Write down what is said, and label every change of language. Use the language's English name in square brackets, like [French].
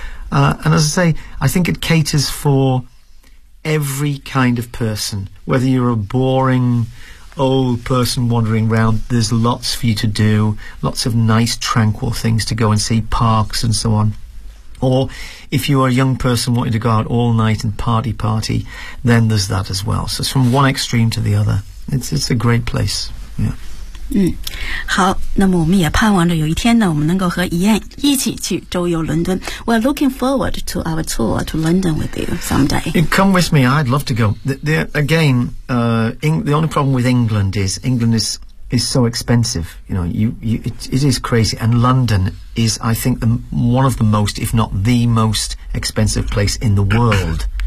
[English] And as I say, I think it caters for every kind of person, whether you're a boring old person wandering around, there's lots for you to do, lots of nice, tranquil things to go and see, parks and so on. Or if you are a young person wanting to go out all night and party, then there's that as well. So it's from one extreme to the other. It's a great place. Yeah. [Chinese] 好，那么我们也盼望着有一天呢，我们能够和Ian一起去周游伦敦。 [English] We're looking forward to our tour to London with you someday. You come with me. I'd love to go. The only problem with England is England is so expensive, you know, it is crazy. And London is, I think, one of the most, if not the most expensive place in the world.